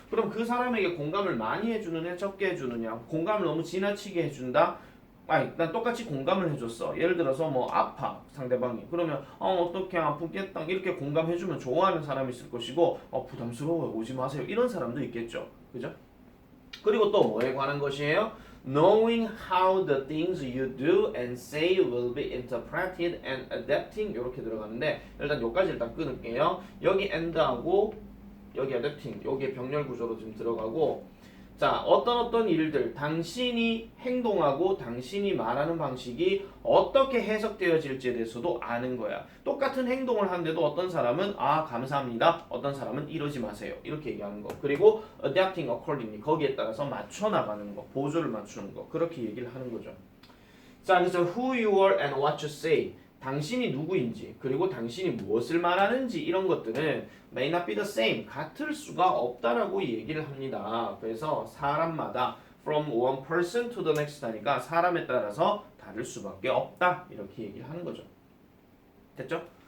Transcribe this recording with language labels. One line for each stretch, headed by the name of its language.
Korean: 그럼 그 사람에게 공감을 많이 해주느냐 적게 해주느냐 공감을 너무 지나치게 해준다? 아니 난 똑같이 공감을 해줬어. 예를 들어서 뭐 아파 상대방이 그러면 어떻게 아프겠다 이렇게 공감해주면 좋아하는 사람이 있을 것이고 부담스러워요 오지 마세요 이런 사람도 있겠죠. 그죠? 그리고 또 뭐에 관한 것이에요?
English: Knowing how the things you do and say will be interpreted and adapting
Korean: 이렇게 들어가는데 일단 여기까지 일단 끊을게요. 여기 and하고 여기 adapting 여기에 병렬 구조로 지금 들어가고 자, 어떤 일들, 당신이 행동하고 당신이 말하는 방식이 어떻게 해석되어질지에 대해서도 아는 거야. 똑같은 행동을 하는데도 어떤 사람은 감사합니다. 어떤 사람은 이러지 마세요. 이렇게 얘기하는 거. 그리고
English: adapting accordingly
Korean: 거기에 따라서 맞춰 나가는 거, 보조를 맞추는 거. 그렇게 얘기를 하는 거죠. 자, 그래서
English: who you are and what you say.
Korean: 당신이 누구인지 그리고 당신이 무엇을 말하는지 이런 것들은
English: may not be the same
Korean: 같을 수가 없다라고 얘기를 합니다. 그래서 사람마다
English: from one person to the next
Korean: 하니까 사람에 따라서 다를 수밖에 없다 이렇게 얘기를 하는 거죠. 됐죠?